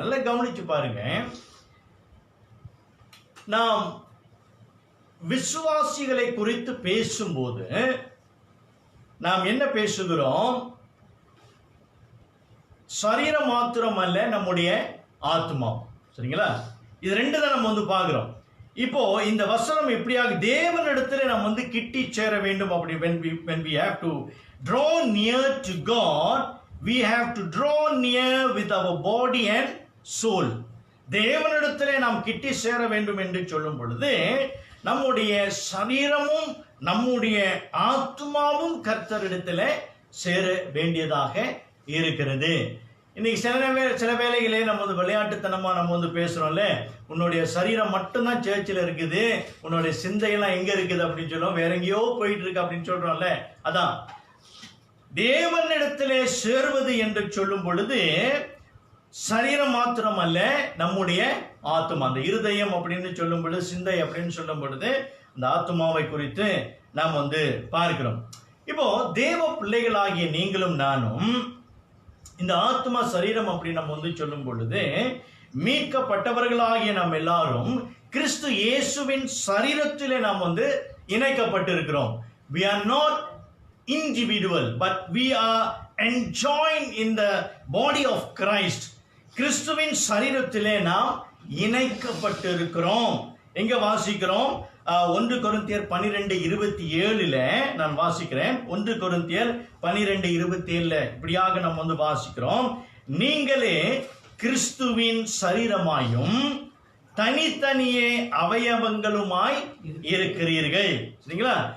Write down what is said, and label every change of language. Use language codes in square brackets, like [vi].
[ta] நல்லா கவனிச்சு பாருங்க, நாம் விசுவாசிகளை குறித்து பேசும்போது நாம் என்ன பேசுகிறோம்? சரீரம் மாத்திரம் அல்ல, நம்முடைய ஆத்மா. சரிங்களா? இது ரெண்டு தான் நம்ம பார்க்கிறோம். இப்போ இந்த வசனம் எப்படியாக தேவனிடத்திலே நாம் கிட்டி சேர வேண்டும் அப்படி [en] when we have to draw near to God, we have to draw near with our body and soul. [ta] தேவனிடத்திலே நாம் கிட்டி சேர வேண்டும் என்று சொல்லும் பொழுது நம்முடைய சரீரமும் நம்முடைய ஆத்மாவும் கர்த்தரிடத்திலே சேர வேண்டியதாக இருக்கிறது. இன்னைக்கு சில வேளைகளே நம்ம விளையாட்டுத்தனமா நம்ம பேசுறோம்ல, உன்னுடைய சரீரம் மட்டும்தான் சேர்ச்சில் இருக்குது, உன்னுடைய சிந்தையெல்லாம் எங்க இருக்குது அப்படின்னு சொல்லுவோம், வேற எங்கேயோ போயிட்டு இருக்கு அப்படின்னு சொல்றோம்ல. அதான் தேவனிடத்திலே சேர்வது என்று சொல்லும் பொழுது சரீரம் மாத்திரம் அல்ல, நம்முடைய ஆத்மா, அந்த இருதயம் அப்படின்னு சொல்லும் பொழுது, சிந்தை அப்படின்னு சொல்லும் பொழுது அந்த ஆத்மாவை குறித்து நாம் பார்க்கிறோம். இப்போ தேவ பிள்ளைகளாகிய நீங்களும் நானும் இந்த ஆத்மா சரீரம் அப்படி நம்ம சொல்லும் பொழுது மீட்கப்பட்டவர்களாகிய நாம் எல்லாரும் கிறிஸ்து இயேசுவின் சரீரத்திலே நாம் இணைக்கப்பட்டிருக்கிறோம். [en] we are not individual but we are enjoined in the body of Christ. [ta] கிறிஸ்துவின் சரீரத்திலே நாம் இணைக்கப்பட்டிருக்கிறோம். எங்க வாசிக்கிறோம்? 1 கொரிந்தியர் 12:27 நான் வாசிக்கிறேன். 1 கொரிந்தியர் 12:27 இப்படியாக நாம் வாசிக்கிறோம், நீங்களே கிறிஸ்துவின் சரீரமாயும் தனித்தனியே அவயவங்களுமாய் இருக்கிறீர்கள். சரிங்களா?